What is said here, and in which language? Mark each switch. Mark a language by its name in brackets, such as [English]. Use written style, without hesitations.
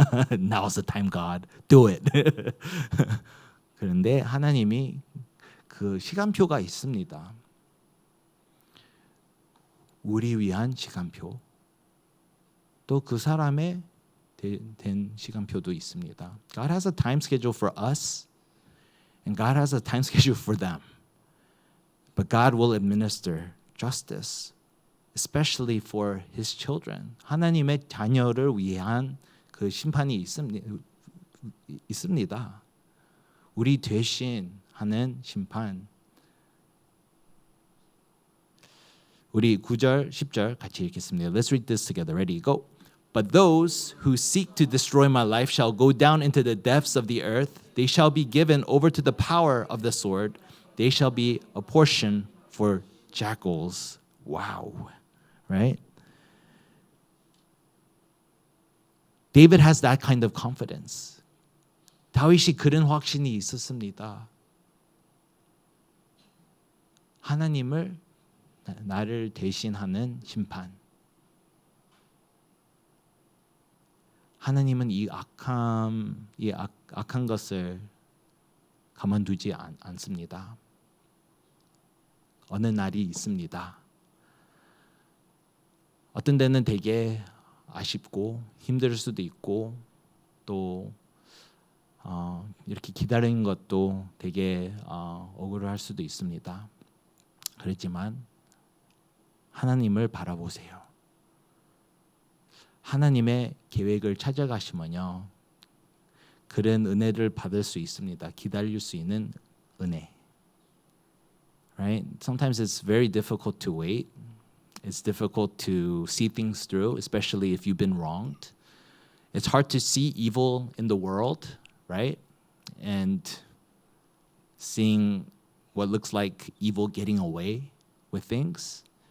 [English] Now's the time, God. Do it. [Korean] 그런데 하나님이 그 시간표가 있습니다. 우리 위한 시간표. 또 그 사람의 된 시간표도 있습니다. [English] God has a time schedule for us, and God has a time schedule for them. But God will administer justice, especially for His children. [Korean] 하나님의 자녀를 위한 그 심판이 있습니다. 우리 대신 하는 심판. 우리 9절, 10절 같이 읽겠습니다. [English] Let's read this together. Ready, go. But those who seek to destroy my life shall go down into the depths of the earth. They shall be given over to the power of the sword. They shall be a portion for jackals. Wow. Right? David has that kind of confidence. [Korean] 다윗이 그런 확신이 있었습니다. 하나님을 나를 대신하는 심판. 하나님은 이 악한 것을 가만두지 않습니다. 어느 날이 있습니다. 어떤 데는 되게 아쉽고 힘들 수도 있고 또 이렇게 기다리는 것도 되게 억울할 수도 있습니다. 그렇지만 하나님을 바라보세요. 하나님의 계획을 찾아가시면요, 그런 은혜를 받을 수 있습니다. 기다릴 수 있는 은혜. Right? [English] Sometimes it's very difficult to wait. It's difficult to see things through, especially if you've been wronged. It's hard to see evil in the world, right? And seeing what looks like evil getting away with things.